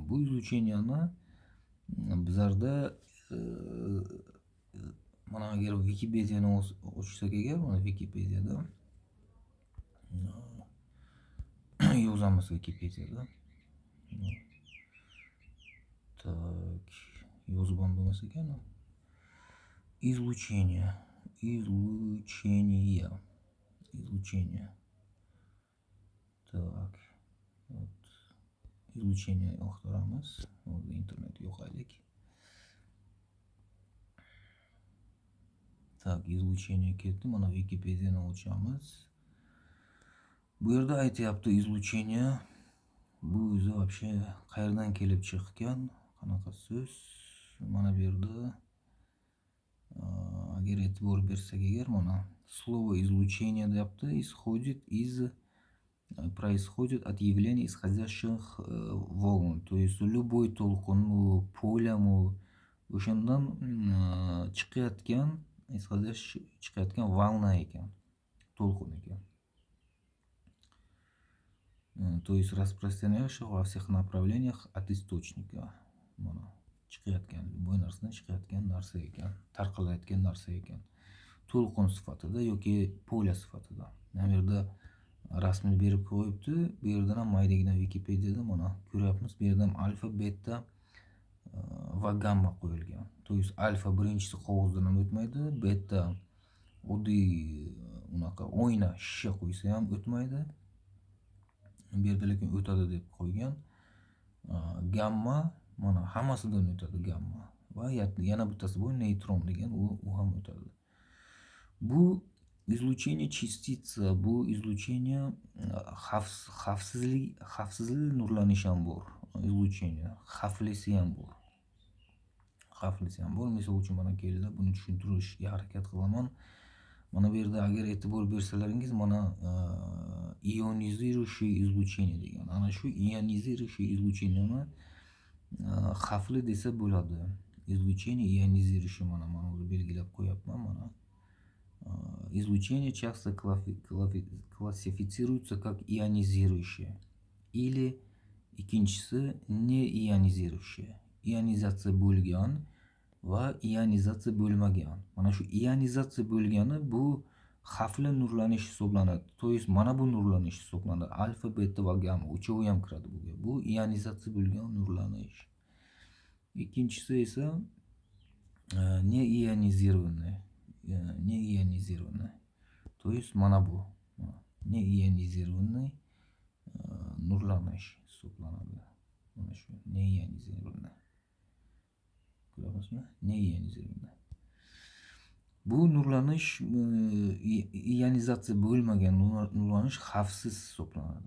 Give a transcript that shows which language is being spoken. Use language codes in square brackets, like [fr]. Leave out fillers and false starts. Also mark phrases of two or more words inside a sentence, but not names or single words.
[uz] Bu izlucheniyani bizlarda mana agar Wikipediyani ochsak agar, mana Wikipediyada yozamiz Wikipediyada. Так, yozib ham bo'lmas ekan. [ru] Излучение. Так. Вот. Излучение yoqtiramiz. [uz] Hozir internet yo'qaylik. [ru] Так, излучение ketdi. [uz] Mana Wikipediyani ochamiz. Bu yerda aytyapti izluchение. Bu o'zi вообще qayerdan kelib chiqqan, qanaqa so'z. Mana bu yerda agar e'tibor bersak agar, mana [ru] слово излучение [uz] deyapti, [ru] происходит от явления исходящих волн. То есть любой толқын, [uz] polyam o'shandan chiqayotgan, chiqayotgan волна ekan, to'lqin ekan. [ru] То есть распространяющих во всех направлениях от источника. [uz] Mana chiqayotgan, любой narsadan chiqayotgan narsa ekan, tarqalayotgan narsa ekan. To'lqin sifatida yoki polya sifatida. Bu yerda rasmni berib qo'yibdi. Bu yerda ham maydagina Wikipediyada mana ko'ryapmiz. Bu yerda ham alfa, beta va gamma qo'yilgan. [ru] То есть [uz] alfa birinchisi qog'ozdan ham o'tmaydi, beta oddiy unaqa oyna shisha qo'ysa ham o'tmaydi. Bu yerda lekin o'tadi deb qo'ygan. Gamma mana hammasidan o'tadi gamma. Va yana bittasi bu neytron degan, u ham o'tadi. Bu [ru] излучение частица, [uz] bu излучение xavfsizlik nurlanishi ham bor. Излучение xavflisi ham bor. Misol uchun mana keldi, buni tushuntirishga harakat qilaman. Mana bu yerda agar e'tibor bersalaringiz, mana [ru] ионизирующее излучение [uz] degan. Ana shu [ru] ионизирующее излучениeni [uz] xavfli desa bo'ladi. [ru] Излучение ионизирующее [uz] mana o'zi belgilab qo'yapman mana. [ru] Излучение часто классифицируется как ионизирующее или ikkinchisi неионизирующее. [uz] Ионизация bo'lgan va ionизация bo'lmagan. Mana shu ionизация bo'lgani bu xavfli nurlanish hisoblanadi. [ru] To есть [uz] mana bu nurlanish hisoblanadi. Alfa, beta va gamma uchovi ham kiradi bunga. Bu ionизация bo'lgan nurlanish. Ikkinchisi esa неионизированный. [ru] То есть [uz] mana bu неионизированный nurlanish hisoblanadi. Mana shu neionizirованный. Ko'ryapsizmi? Neionizirованный. Bu nurlanish ionizatsiya bo'lmagan nurlanish xavfsiz hisoblanadi.